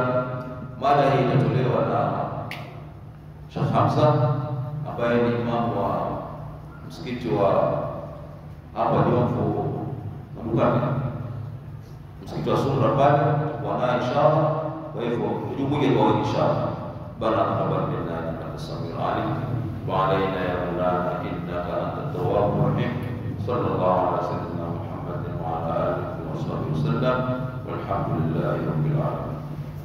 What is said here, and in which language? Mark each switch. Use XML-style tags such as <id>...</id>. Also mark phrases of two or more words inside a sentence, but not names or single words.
<sw>Mada hii itatolewa na Sheikh Hamza ambaye ni imamu wa msikiti wa hapa Jomvu Madukani, msikiti wa Sunna pale, wana inshallah. Kwa hivyo tujumuike kwa wingi inshallah.</sw> <ar>برك تبارك إنك سمير عليم وعلينا يا مولانا إنك أنت التواب الرحيم. صلى الله على سيدنا محمد وعلى آله وصحبه وسلم، والحمد لله رب العالمين.</ar>